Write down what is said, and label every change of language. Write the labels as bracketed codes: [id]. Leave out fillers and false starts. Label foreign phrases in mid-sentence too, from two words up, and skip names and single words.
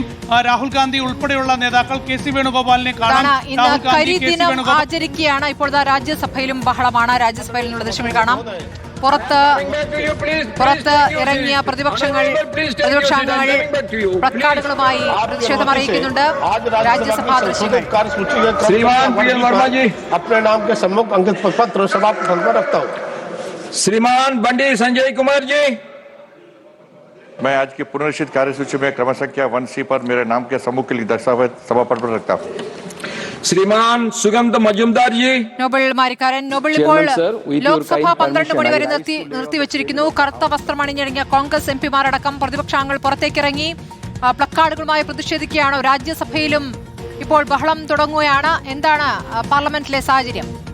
[ml] രാഹുൽ ഗാന്ധി ഉൾപ്പെടെയുള്ള നേതാക്കൾ, കെ സി വേണുഗോപാലിനെ കാണാൻ ആചരിക്കുകയാണ്. ഇപ്പോൾ രാജ്യസഭയിലും ബഹളമാണ്. രാജ്യസഭയിൽ നിന്നുള്ള ദൃശ്യങ്ങൾ കാണാം. പുറത്ത് ഇറങ്ങിയ പ്രതിപക്ഷാംഗങ്ങൾ പ്ലക്കാർഡുകളുമായി പ്രതിഷേധം അറിയിക്കുന്നുണ്ട്. രാജ്യസഭാ ദൃശ്യങ്ങൾ. [hi] श्रीमान बंडी संजय कुमार जी, मैं आज की पुनर्निश्चित कार्यसूची में क्रम संख्या 1C पर मेरे नाम के समूह के लिए दस्तावेज सभा पर रखता हूँ। श्रीमान सुगंध मजुमदार जी. [ml] നോബൽ മാരിക്കാരൻ. നോബൽ, ഇപ്പോൾ ലോക്സഭ 12 മണി വരെ നിർത്തിവച്ചിരിക്കുന്നു. കറുത്ത വസ്ത്രം അണിഞ്ഞിറങ്ങിയ കോൺഗ്രസ് എംപിമാരടക്കം പ്രതിപക്ഷാംഗങ്ങൾ പുറത്തേക്കിറങ്ങി പ്ലക്കാർഡുകളുമായി പ്രതിഷേധിക്കുകയാണോ? രാജ്യസഭയിലും ഇപ്പോൾ ബഹളം തുടങ്ങുകയാണ്. എന്താണ് പാർലമെന്റിലെ സാഹചര്യം?